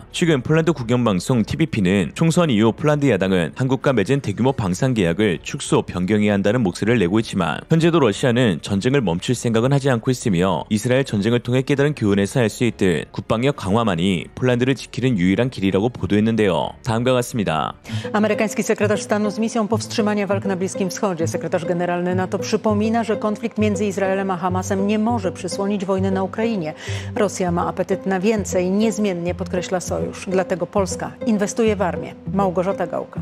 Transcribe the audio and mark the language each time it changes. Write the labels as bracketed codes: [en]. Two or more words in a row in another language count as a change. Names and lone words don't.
[ko] 최근 폴란드 국영방송 TVP는 총선 이후 폴란드 야당은 한국과 맺은 대규모 방산 계약을 축소 변경해야 한다는 목소리를 내고 있지만 현재도 러시아는 전쟁을 멈출 생각은 하지 않고 있으며 이스라엘 전쟁을 통해 깨달은 교훈에서 할 수 있듯 국방력 강화만이 폴란드를 지키는 유일한 길이라고 보도했는데요. 다음과 같습니다. [pl] Amerykański sekretarz stanu z misją powstrzymania walk na Bliskim Wschodzie, sekretarz generalny NATO przypomina, że konflikt między Izraelem a Hamasem nie może przysłonić wojny na Ukrainie. Rosja ma apetyt na więcej, niezmiennie podkreśla sojusz. Dlatego Polska inwestuje w armię. Małgorzata Gałka.